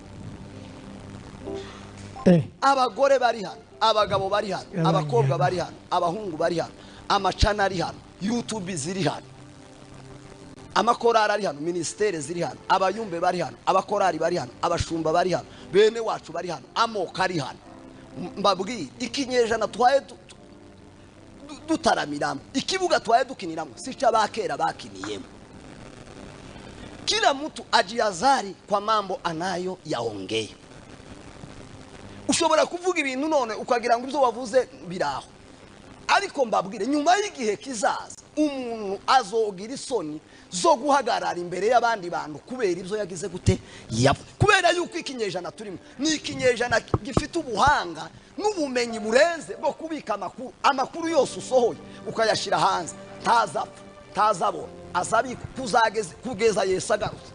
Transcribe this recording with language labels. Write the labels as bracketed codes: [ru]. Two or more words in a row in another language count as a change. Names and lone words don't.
[rn] Abagore bari hano, abagabo bari hano, abakobwa bari hano, abahungu bari hano, amacana ari hano, YouTube ziri hano, amakorari ari hano, ministere ziri hano, abayumbe bari hano, abakorari bari hano, abashumba bari hano, bene wacu bari hano, amoko ari hano. Mbabwire ikinyejana twaye dutaramiramo, ikibuga twaye dukiniramo si cy'abakera bakiniyemo. [sw] Kila mtu ajiazari kwa mambo anayo yaongea. [rn] Ushobora kuvuga ibintu none ukagira ngo ibyo wavuze biraho, ariko mbabwire nyuma y'igihe kizaza umuntu azogira isoni zo guhagarara imbere y'abandi bantu kubera ibyo yagize gute kubera yuko ikinyejana turimo ni ikinyejana gifite ubuhanga n'ubumenyi burenze bwo kubika amakuru yose usohoye ukayashira hanze, ntazabona azabika kugeza Yesu agarutse.